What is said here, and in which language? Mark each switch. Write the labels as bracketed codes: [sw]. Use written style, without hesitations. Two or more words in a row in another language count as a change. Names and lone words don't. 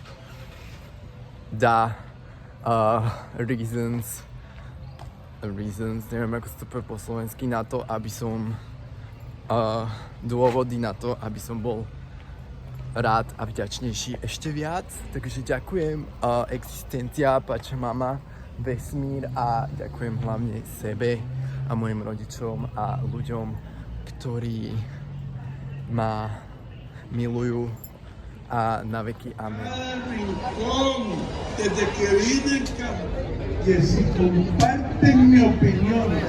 [sk] dá reasons, neviem ako sa to povie po slovensky, na to, aby som dôvody na to, aby som bol rád a vďačnejší ešte viac. Takže ďakujem existencia, pača mama, vesmír a ďakujem hlavne sebe a mojim rodičom a ľuďom, ktorí ma milujú a na veky amen. [es] Desde que vine, que si comparten mi opinión.